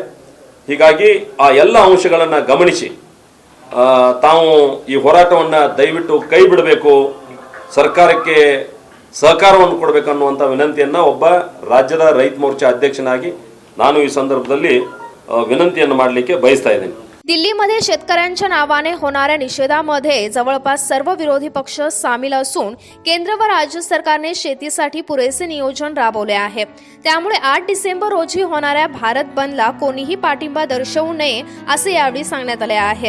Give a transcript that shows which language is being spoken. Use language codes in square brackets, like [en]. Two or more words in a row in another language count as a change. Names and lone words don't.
[kn] ಹೀಗಾಗಿ ಆ ಎಲ್ಲ ಅಂಶಗಳನ್ನು ಗಮನಿಸಿ ತಾವು ಈ ಹೋರಾಟವನ್ನು ದಯವಿಟ್ಟು ಕೈ ಬಿಡಬೇಕು, ಸರ್ಕಾರಕ್ಕೆ ಸಹಕಾರವನ್ನು ಕೊಡಬೇಕನ್ನುವಂಥ ವಿನಂತಿಯನ್ನು ಒಬ್ಬ ರಾಜ್ಯದ ರೈತ ಮೋರ್ಚಾ अध्यक्षನಾಗಿ ನಾನು ಈ ಸಂದर्भाದಲ್ಲಿ विनंतीಯನ್ನು ಮಾಡಲಿಕ್ಕೆ ಬಯಸ್ತಾ ಇದ್ದೇನೆ. [mr] दिल्लीमध्ये शेतकऱ्यांच्या नावाने होणाऱ्या निषेधामध्ये जवळपास सर्व विरोधी पक्ष सामील असून केंद्र व राज्य सरकारने शेतीसाठी पुरेसे नियोजन राबवले आहे. त्यामुळे 8 डिसेंबर रोजी होणाऱ्या भारत बंदला कोणीही पाठिंबा दर्शवू नये असे यावेळी सांगण्यात आले आहे.